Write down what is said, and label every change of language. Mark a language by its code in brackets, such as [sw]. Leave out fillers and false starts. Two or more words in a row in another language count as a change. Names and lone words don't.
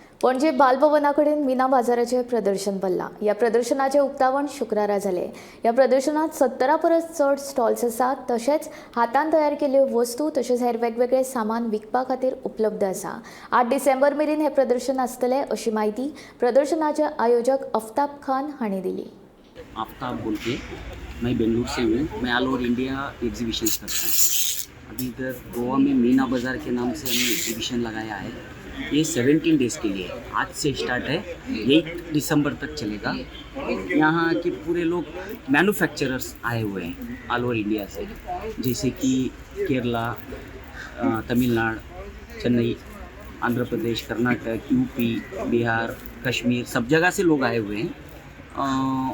[kok] पणजे बालभवनाकडेन मिना बाजाराचे प्रदर्शन भरला। या प्रदर्शनाचे उक्तावण शुक्रारा झाले। या प्रदर्शनात 17 परस चड स्टॉल्स आसात, तशेंच हातान तयार केल्ल्यो वस्तू तशेंच हेर वेगवेगळे सामान विकपा खातीर उपलब्ध आसा। 8 डिसेंबर मेरेन हे प्रदर्शन आसतले अशी माहिती प्रदर्शनाचे आयोजक आफ्ताब खान हांणी दिली। [hi] आफ्ताब बोल के मैं बेंगलुरु से हूँ। मैं [en] all over India [hi] एग्जीबिशन करता हूँ। अभी इधर गोवा में मीना बाज़ार के नाम से हमने एग्जीबिशन लगाया है। ये 17 डेज़ के लिए आज से स्टार्ट है, 8 दिसंबर तक चलेगा। यहाँ के पूरे लोग मैन्युफैक्चरर्स आए हुए हैं [en] all over India [hi] से, जैसे कि केरला, तमिलनाडु, चेन्नई, आंध्र प्रदेश, कर्नाटक, यूपी, बिहार, कश्मीर, सब जगह से लोग आए हुए हैं।